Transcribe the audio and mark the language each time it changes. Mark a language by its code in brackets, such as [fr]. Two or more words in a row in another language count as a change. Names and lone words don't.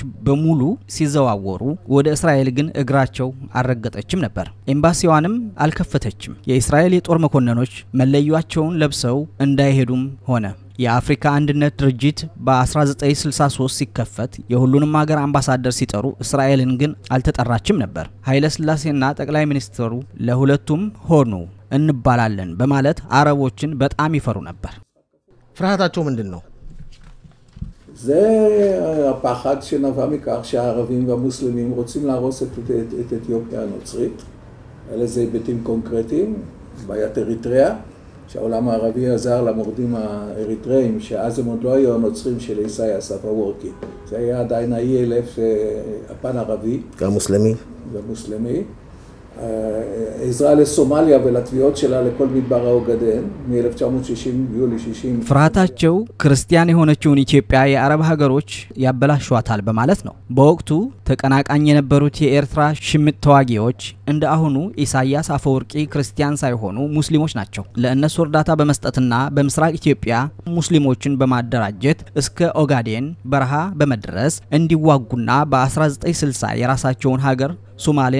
[am] በሙሉ ሲዘዋወሩ ወደ እስራኤል ግን እግራቸው አልረገጠችም ነበር። ኤምባሲዋንም አልከፈተችም። የእስራኤል የጦር መኮንኖች መለያቸውን ለብሰው እንዳይሄዱም ሆነ። የአፍሪካ አንድነት ድርጅት በ1963 ሲከፈት የሁሉንም ሀገር አምባሳደር ሲጠሩ እስራኤልን ግን አልተጠራችም ነበር። ኃይለ ስላሴና ጠቅላይ ሚኒስትሩ ለሁለቱም ሆኑ እንባላለን በማለት አረቦችን በጣም ይፈሩ ነበር። ፍርሃታቸው ምንድነው? [he] זה הפחד שנבע מכך שהערבים והמוסלמים רוצים להרוס את אתיופיה הנוצרית. אלה זה היבטים קונקרטיים, בעיית אריתריאה. שהעולם הערבי עזר למורדים האריתראים, שאז הם עוד לא היו הנוצרים של איסאי אסף הוורקי. זה היה עדיין ה-ELF, הפן ערבי. גם מוסלמי. גם מוסלמי. עזרה לסומליה ולתביעות שלה לכל מדבר האוגדן, מ-1960, יולי 60. [am] ፍርሃታቸው ክርስቲያን የሆነችውን ኢትዮጵያ የአረብ ሀገሮች ያበላሿታል በማለት ነው። በወቅቱ ተቀናቃኝ የነበሩት የኤርትራ ሽምጥ ተዋጊዎች እንደ አሁኑ ኢሳያስ አፈወርቂ ክርስቲያን ሳይሆኑ ሙስሊሞች ናቸው። ለእነሱ እርዳታ በመስጠትና በምስራቅ ኢትዮጵያ ሙስሊሞችን በማደራጀት እስከ ኦጋዴን በረሃ በመድረስ እንዲዋጉና በ1960 የራሳቸውን ሀገር ሶማሌን